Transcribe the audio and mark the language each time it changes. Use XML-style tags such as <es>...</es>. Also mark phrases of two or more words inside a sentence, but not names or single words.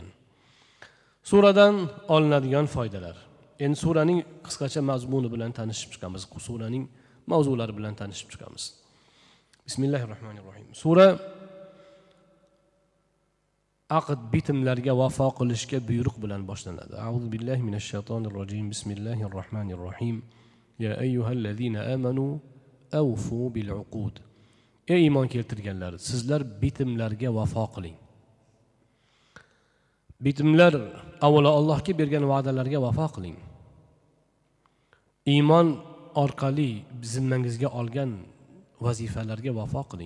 <uz>Suradan olinadigan foydalar. Endi suraning qisqacha mazmuni bilan tanishib chiqamiz. Suraning mavzulari bilan tanishib chiqamiz. Bismillahirrohmanirrohim. Sura aqd bitimlarga vafo qilishga buyruq bilan boshlanadi.</uz> <ar>أعوذ بالله من الشيطان الرجيم. بسم الله الرحمن الرحيم. يا أيها الذين آمنوا أوفوا بالعقود.</ar> <uz>Ey iymon keltirganlar, sizlar bitimlarga vafo qiling. Bitimlar avvalo Allohga bergan va'dalarga vafo qiling. Iymon orqali zimmangizga olgan vazifalarga vafo qiling.</uz>